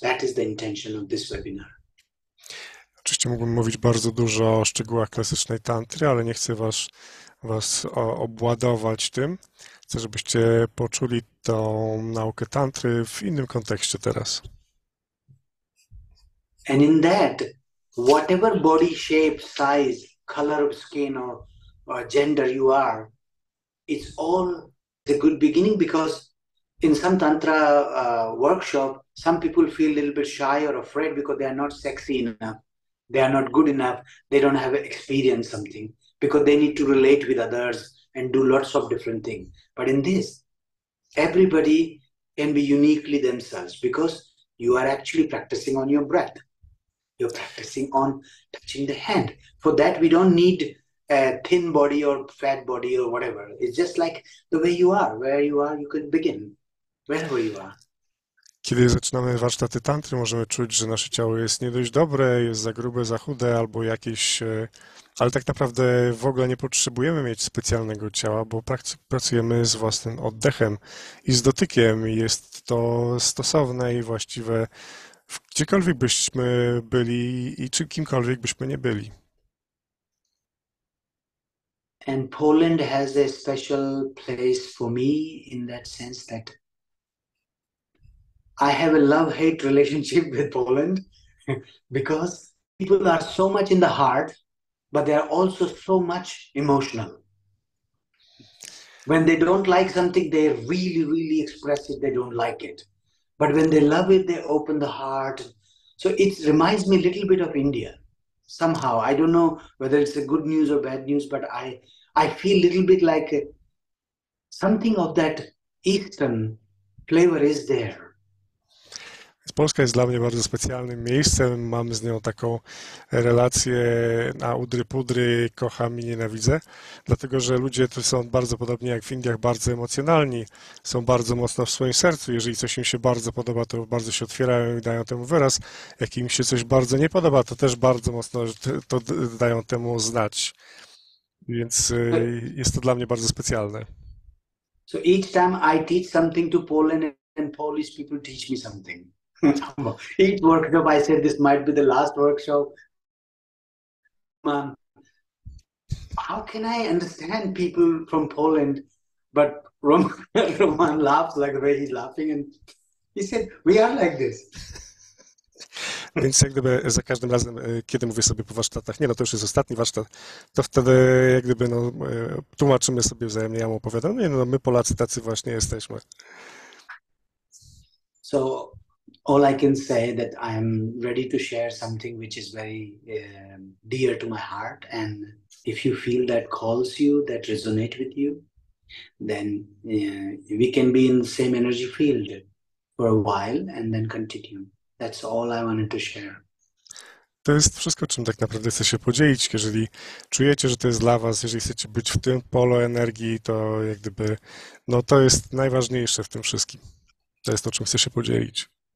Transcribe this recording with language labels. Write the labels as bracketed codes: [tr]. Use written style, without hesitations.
[en] That is the intention of this webinar. [pl] Oczywiście mógłbym mówić bardzo dużo o szczegółach klasycznej tantry, ale nie chcę was obładować tym. Chcę, żebyście poczuli tą naukę tantry w innym kontekście teraz. [en] And in that, whatever body shape, size, color of skin or gender you are, it's all the good beginning, because in some Tantra workshop, some people feel a little bit shy or afraid because they are not sexy enough. They are not good enough. They don't have experience something because they need to relate with others and do lots of different things. But in this, everybody can be uniquely themselves because you are actually practicing on your breath. You're practicing on touching the hand. For that, we don't need a thin body or fat body or whatever. It's just like the way you are. Where you are, you can begin. Wherever you are. [pl] Kiedy zaczynamy warsztaty tantry, możemy czuć, że nasze ciało jest nie dość dobre, jest za grube, za chude albo jakieś, ale tak naprawdę w ogóle nie potrzebujemy mieć specjalnego ciała, bo pracujemy z własnym oddechem i z dotykiem. Jest to stosowne i właściwe gdziekolwiek byśmy byli i czy kimkolwiek byśmy nie byli. [en] And Poland has a special place for me in that sense that I have a love-hate relationship with Poland because people are so much in the heart, but they are also so much emotional. When they don't like something, they really, really express it. They don't like it. But when they love it, they open the heart. So it reminds me a little bit of India. Somehow, I don't know whether it's a good news or bad news, but I feel a little bit like something of that Eastern flavor is there. [pl] Polska jest dla mnie bardzo specjalnym miejscem. Mam z nią taką relację na udry-pudry, kocham i nienawidzę, dlatego że ludzie tu są bardzo podobnie jak w Indiach, bardzo emocjonalni, są bardzo mocno w swoim sercu. Jeżeli coś im się bardzo podoba, to bardzo się otwierają i dają temu wyraz. Jak im się coś bardzo nie podoba, to też bardzo mocno to dają temu znać. Więc jest to dla mnie bardzo specjalne. [en] So each time I teach something to Poland and Polish people teach me something. Each workshop I said this might be the last workshop. How can I understand people from Poland? But Roman laughs like the way he's laughing and he said, we are like this. [pl] Więc jak gdyby za każdym razem, kiedy mówię sobie po warsztatach, nie no to już jest ostatni warsztat, to wtedy jak gdyby no, tłumaczymy sobie wzajemnie, ja mu opowiadam, nie no my Polacy tacy właśnie jesteśmy. [en] So all I can say that I'm ready to share something which is very dear to my heart, and if you feel that calls you, that resonate with you, then we can be in the same energy field for a while and then continue. That's all I wanted to share. [pl] To jest wszystko, czym tak naprawdę chcę się podzielić. Jeżeli czujecie, że to jest dla was, jeżeli chcecie być w tym polu energii, to jak gdyby, no to jest najważniejsze w tym wszystkim. To jest to, czym chcę się podzielić.